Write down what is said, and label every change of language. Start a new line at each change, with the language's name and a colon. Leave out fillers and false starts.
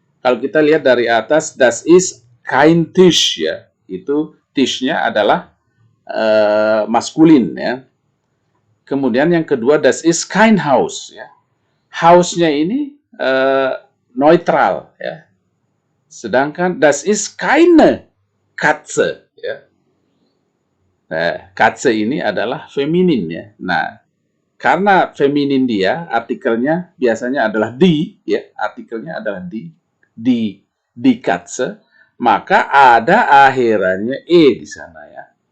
Indonesian: Kalau kita lihat dari atas,
German: das ist kein Tisch
Indonesian: ya. Itu Tischnya adalah maskulin ya. Kemudian yang kedua,
German: das ist kein Haus
Indonesian: ya. Hausnya ini neutral ya.
German: Sedangkan das ist keine Katze ya.
Indonesian: Nah, Katze ini adalah feminin ya. Nah, karena feminin dia, artikelnya biasanya adalah die ya. Artikelnya adalah die Katze, maka ada akhirannya e di sana ya.